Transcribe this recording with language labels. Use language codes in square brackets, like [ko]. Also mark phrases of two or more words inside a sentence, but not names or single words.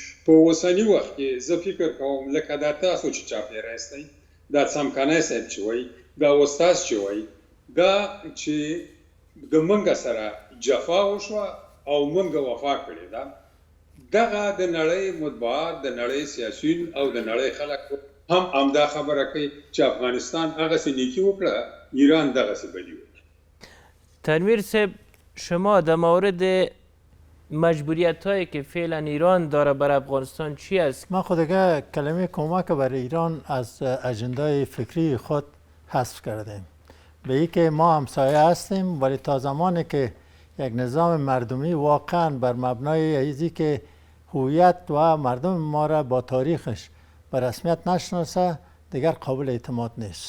[ps] په اوسني وخت کې زه فکر کوم لکه دا تاسو چې چاپېره یاستئ، دا څمکنی صاحب چې وایي، دا استاد چې وایي، دا چې د منګه سره جفا وشوه او منګه وفا کړې ده، دغه د نړۍ مطبوعات، د نړۍ سیاسیون او د نړۍ خلک هم همدا خبره کوي چې افغانستان هغسې نیکی وکړه، ایران دغسې بدی وکړه. [fa] تنویر صاحب، شما در مورد مجبوریت‌هایی که فعلا ایران داره بر افغانستان چی است؟ ما خودگاه کلمه کمک برای ایران از اجندای فکری خود حذف کردیم. به این که ما همسایه هستیم، ولی تا زمانی که یک نظام مردمی واقعا بر مبنای ایزی که هویت و مردم ما را با تاریخش به رسمیت نشناسه، دیگر قابل اعتماد نیست.